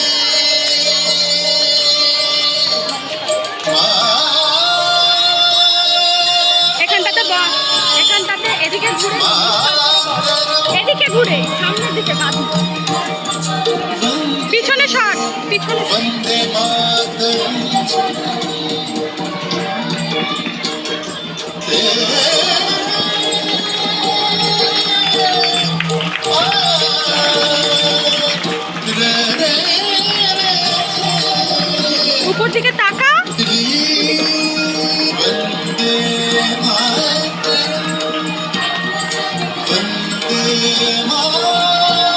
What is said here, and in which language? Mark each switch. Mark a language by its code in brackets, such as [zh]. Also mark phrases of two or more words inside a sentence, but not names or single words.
[bn] এখানটাতে বস, এখানটাতে এদিকে ঘুরে সামনের দিকে বাদ পিছনে সর, পিছনে [sa] वंदे मातरम [bn] উপর দিকে তাকা। [sa] वंदे मातरम वंदे मातरम